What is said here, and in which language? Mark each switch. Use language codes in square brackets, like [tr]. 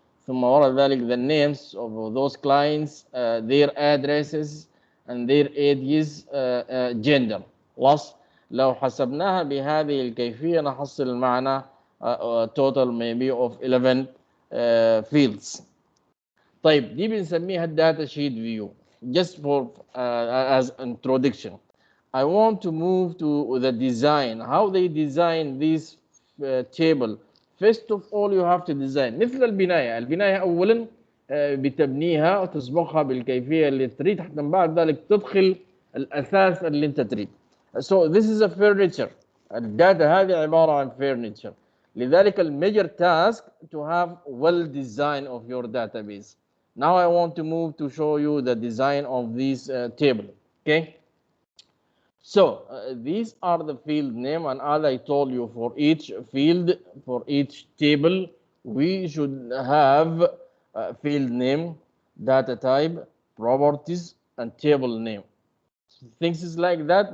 [ar] ثم وراء ذلك [en] the names of those clients, their addresses and their ages, gender. [ar] خلاص لو حسبناها بهذه الكيفية نحصل معنا [en] total maybe of 11 fields. [ar] طيب دي بنسميها الداتا شيت فيو. [en] Just for as introduction, I want to move to the design. How they design this table. First of all you have to design [ar] مثل البناية أولا بتبنيها وتسبقها بالكيفية اللي تريد حتى من بعد ذلك تدخل الأثاث اللي أنت تريد. [en] So this is a furniture. [ar] الداتا هذه عبارة عن furniture. [en] لذلك major task to have well design of your database. Now I want to move to show you the design of this table. Okay. So these are the field name, and as I told you, for each field, for each table, we should have field name, data type, properties, and table name. Things is like that.